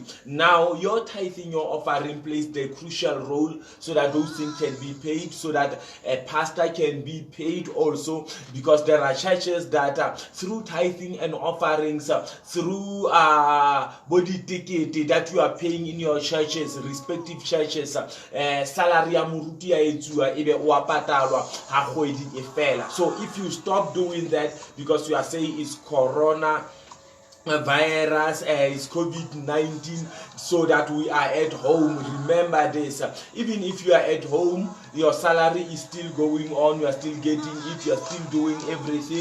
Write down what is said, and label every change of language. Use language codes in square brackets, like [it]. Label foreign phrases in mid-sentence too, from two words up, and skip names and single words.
[en] Now your tithing, your offering plays the crucial role so that those things can be paid, so that a pastor can be paid also, because there are churches that through tithing and offerings, through body ticket that you are paying in your churches, respective churches, salary [st] ya moruti ya etsuwa ebe wa patalwa ha kgwedi e fela. [en] So if you stop doing that because you are saying it's corona virus, is COVID-19, so that we are at home, remember this, even if you are at home, your salary is still going on, you are still getting it, you are still doing everything.